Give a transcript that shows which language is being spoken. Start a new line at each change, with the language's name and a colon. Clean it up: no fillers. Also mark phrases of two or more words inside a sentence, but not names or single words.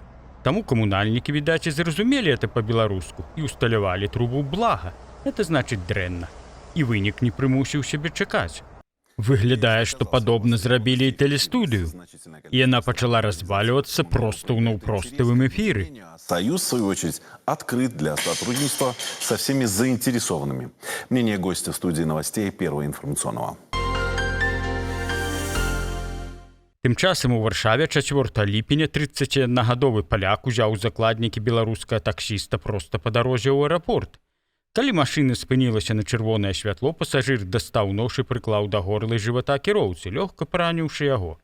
Belarusian: Таму камунальнікі, відаць, і зразумелі это па-беларуску і усталявалі трубу блага. Это значыць дрэнна. І вынік не прымусіў сябе чакаць. Выглядае, што падобна зрабілі і тэлестудыю. І яна пачала разваливаться просто ў наўпроставым эфіры.
Russian: Союз, в свою очередь, открыт для сотрудничества со всеми заинтересованными. Мнение гостя в студии новостей Первого информационного.
Belarusian: Тым часам у Варшаве 4 ліпеня 31-гадовы паляк узяў закладнікі беларускага таксіста проста па дарозе ў аэрапорт. Калі машына спынілася на чырвонае святло, пасажыр дастаў нож і прыклаў да горла і жывата кіроўцы, лёгка параніўшы яго.